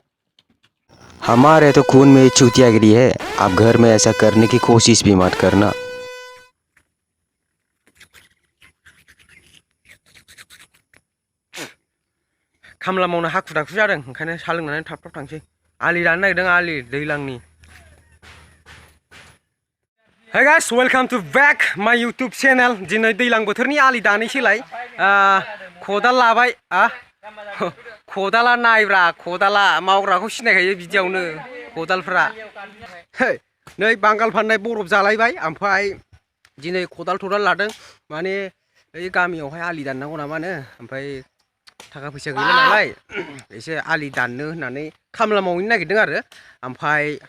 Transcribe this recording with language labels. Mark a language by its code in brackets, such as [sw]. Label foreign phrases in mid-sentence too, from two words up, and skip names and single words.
[hi] हमारे तो खून में चूतियागिरी है। आप घर में ऐसा करने की कोशिश भी मत करना। [brx] खामला मावनो हाखु दाखु जादों ओंखायनो सा लोंनानै थाब थाब थांसै आलि दाननो नागिरदों आलि दैलांनि [en] Hey guys, welcome to back my YouTube channel. [brx] दिनै दैलां बोथोरनि आलि दानैसैलाय खदाल लाबाय खदाला नायब्रा खदाला मावग्राखौ सिनायखायो बिदियावनो खदालफ्रा नै बांगाल फाननाय बरफ जालायबाय ओमफ्राय दिनै खदाल थदाल लादों माने ओइ गामियावहाय आलि दाननांगौ नामानो ओमफ्राय थाखा फैसा गैला नालाय एसे आलि दाननो होननानै खामला मावहैनो नागिरदों आरो ओमफ्राय